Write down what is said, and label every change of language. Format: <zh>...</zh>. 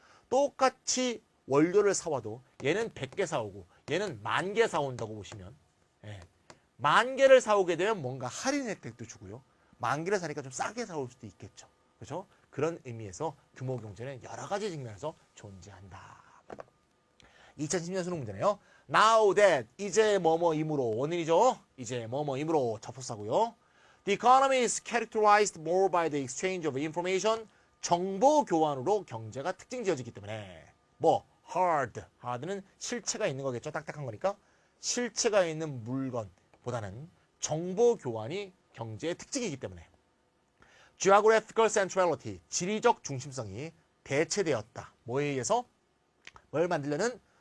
<ko>똑같이 원료를 사와도 얘는 100개 사오고 얘는 10,000개 사온다고 보시면 10,000개를 사오게 되면 뭔가 할인 혜택도 주고요. 10,000개를 사니까 좀 싸게 사올 수도 있겠죠. 그렇죠? 그런 의미에서 규모 경제는 여러 가지 측면에서 존재한다. 2010년 수능 문제네요.</ko> <en>Now that</en> <ko>이제 뭐뭐이므로 원인이죠. 이제 뭐뭐이므로 접속사고요.</ko> <en>The economy is characterized more by the exchange of information.</en> <ko>정보 교환으로 경제가 특징 지어지기 때문에 hard는 실체가 있는 거겠죠. 딱딱한 거니까 실체가 있는 물건보다는 정보 교환이 경제의 특징이기 때문에 geographical centrality, 지리적 중심성이 대체되었다. 뭐에 의해서? 뭘 만들려는?</ko>